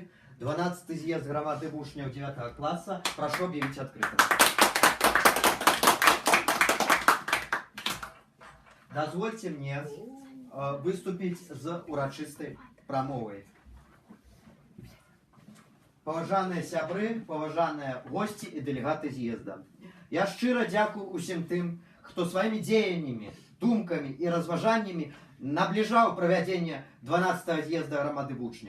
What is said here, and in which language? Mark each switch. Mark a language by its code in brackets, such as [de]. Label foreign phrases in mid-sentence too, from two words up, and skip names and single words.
[be] 12-й з'езд грамады вучняў 9 класа. Прашу [ru] объявить открытым. [be] Дозвольте мне выступить з урачыстай прамовай. Паважаныя сябры, паважаныя госці і дэлегаты з'езда. Я шчыра дзякую усім тым, хто сваімі дзеяннямі, думкамі і разважаннямі набліжаў правядзенне 12-го з'езда грамады вучняў.